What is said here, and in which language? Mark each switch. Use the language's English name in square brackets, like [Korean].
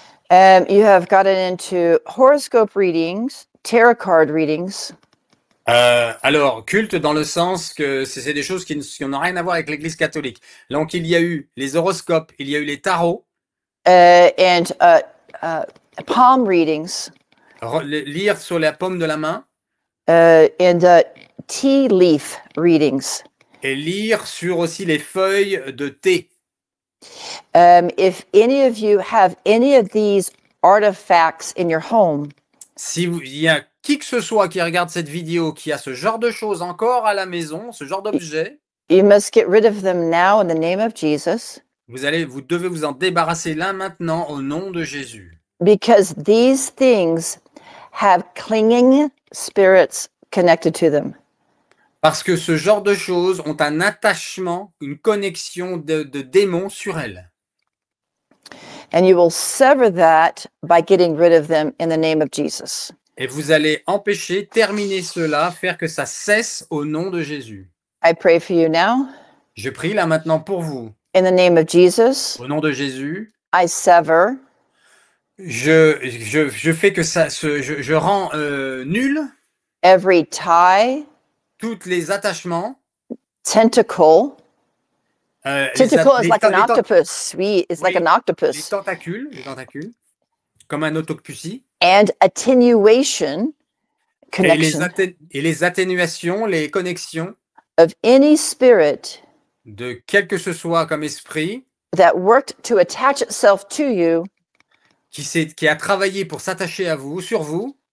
[English] You have gotten into horoscope readings, tarot card readings, [French] Alors, culte dans le sens que c'est des choses qui n'ont rien à voir avec l'Église catholique. Donc, il y a eu les horoscopes, il y a eu les tarots, [English] and palm readings, [French] lire sur la paume de la main [English] and tea leaf readings. [French] et lire sur aussi les feuilles de thé. [English] If any of you have any of these artifacts in your home, [French] Il y a qui que ce soit qui regarde cette vidéo qui a ce genre de choses encore à la maison, ce genre d'objet, [English] you must get rid of them now in the name of Jesus, [French] vous devez vous en débarrasser là maintenant au nom de Jésus. [English] because these things have clinging spirits connected to them. [French] Parce que ce genre de choses ont un attachement, une connexion de démons sur elles. [English] And you will sever that by getting rid of them in the name of Jesus. [French] Et vous allez empêcher, terminer cela, faire que ça cesse au nom de Jésus. [English] I pray for you now. [French] Je prie là maintenant pour vous. [English] In the name of Jesus, [French] Au nom de Jésus, [English] I sever [French] je fais que je rends nul [English] every tie, [French] tous les attachements. [English] tentacle. Tentacle is like an [French] les [English] octopus. It's like an octopus. [French] les tentacules, comme un autocpusie. [English] And attenuation, [French] Et [English] connection [French] les atténuations, les connexions [English] of any spirit [French] de quel que ce soit comme esprit [English] that worked to attach itself to you [French] qui a travaillé pour s'attacher à vous, sur vous,